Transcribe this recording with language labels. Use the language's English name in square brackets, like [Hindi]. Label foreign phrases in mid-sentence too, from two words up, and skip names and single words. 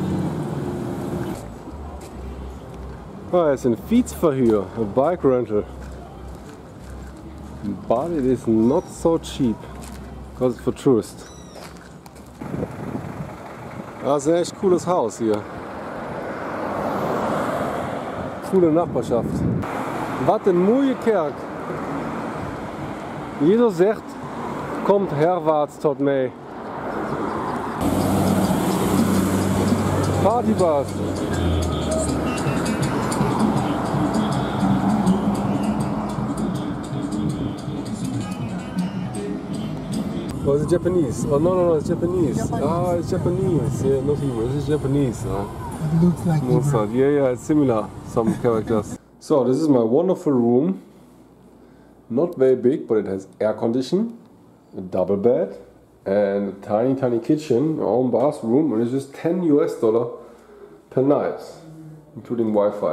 [English] Oh, it's a fietsverhuur, a bike rental. But it is not so cheap, because it's for tourists. [German] Das ist ein echt cooles Haus hier. Coole Nachbarschaft. [Dutch] Wat een mooie kerk. Jeder zegt, komt herwaarts tot mij. Partybus. [English] Oh, is it Japanese? Oh, no, it's Japanese. Ah, it's Japanese. Yeah, not Hebrew. This is Japanese. It looks like Hebrew. Yeah, it's similar, some characters. So, this is my wonderful room. Not very big, but it has air condition, a double bed, and a tiny kitchen, our own bathroom, and it's just $10 US per night, including Wi-Fi.